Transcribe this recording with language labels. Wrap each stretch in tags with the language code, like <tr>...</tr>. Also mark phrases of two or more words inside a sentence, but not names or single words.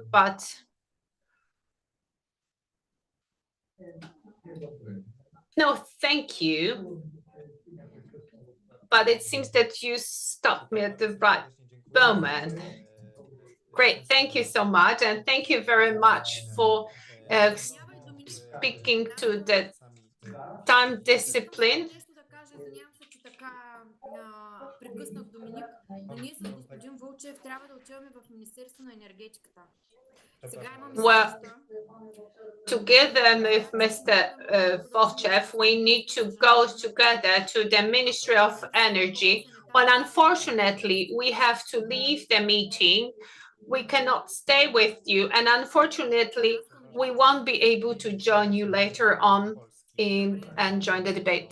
<en>But no, thank you. But it seems that you stopped me at the right moment. Great, thank you so much, and thank you very much for speaking to the time discipline.</en> <bg>Извинявам се, че така прекъснах Доминик, но ние с господин Вълчев трябва да отиваме в Министерство на енергетиката. Сега имаме среща.</bg> <en>Together with Mr. Volchev, we need to go together to the Ministry of Energy. But unfortunately, we have to leave the meeting. We cannot stay with you. And unfortunately, we won't be able to join you later on and join the debate.</en>